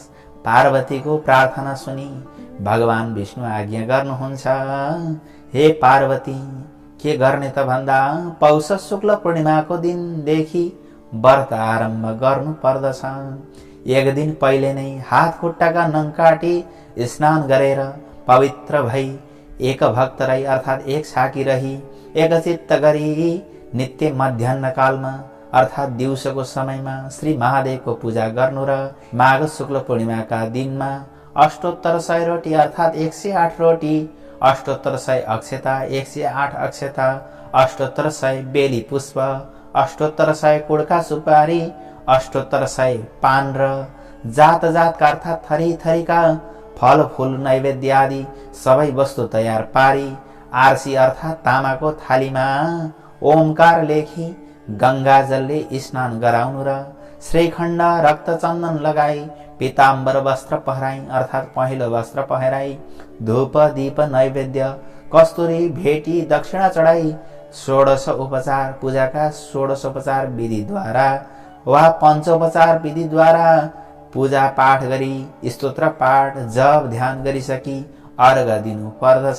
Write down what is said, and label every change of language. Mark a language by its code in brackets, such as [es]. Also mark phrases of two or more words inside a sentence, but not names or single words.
[ne] पार्वतीको प्रार्थना सुनि भगवान विष्णु आज्ञा गर्नुहुन्छ, हे पार्वती, के गर्ने त भन्दा पौष शुक्ल पूर्णिमाको दिनदेखि व्रत आरम्भ गर्नु पर्दछ। एक दिन पहिले नै हात खुट्टाका नङ काटी स्नान गरेर पवित्र भई एक भक्त रही अर्थात् एक साकी रही एकचित्त गरी नित्य मध्याह्न कालमा अर्थात् दिउँसोको समयमा श्री महादेवको पूजा गर्नु र माघ शुक्ल पूर्णिमाका दिनमा अष्टोत्तर 100 रोटी अर्थात् 108 रोटी, अष्टोत्तर 100 अक्षता, 108 अक्षता, अष्टोत्तर 100 बेली पुष्प, अष्टोत्तर 100 कुड्का सुपारी, अष्टोत्तर 100 पान र जात जातका अर्थात् थरी थरीका फल फूल नैवेद्य आदि सबै वस्तु तयार पारी आरसी अर्थात् तामाको थालीमा ओमकार लेखी गंगा जलले स्नान गराउनु र श्रीखण्ड रक्त चन्दन लगाई पीताम्बर वस्त्र पहराई अर्थात् पहेँलो वस्त्र पहराई धूप दीप नैवेद्य कस्तुरी भेटी दक्षिणा चढाई षोडश उपचार पूजाका षोडशोपचार विधिद्वारा वा पञ्चोपचार विधिद्वारा पूजा पाठ गरी स्तोत्र पाठ जप ध्यान गरिसकी अर्घ दिनु पर्दछ।